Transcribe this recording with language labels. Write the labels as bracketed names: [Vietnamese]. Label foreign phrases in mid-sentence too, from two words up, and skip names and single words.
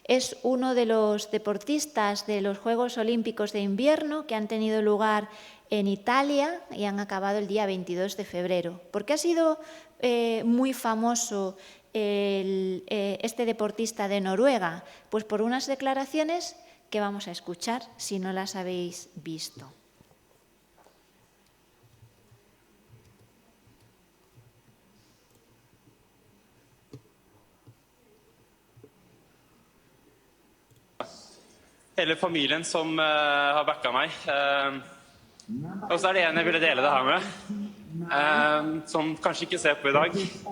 [Spanish] Es uno de los deportistas de los Juegos Olímpicos de Invierno que han tenido lugar en Italia y han acabado el día 22 de febrero. ¿Por qué ha sido muy famoso este deportista de Noruega? Pues por unas declaraciones que vamos a escuchar si no las habéis visto. [Norwegian] Hele familien som har backa meg. Og så det en jeg ville dele det her med, som kanskje ikke ser på i dag.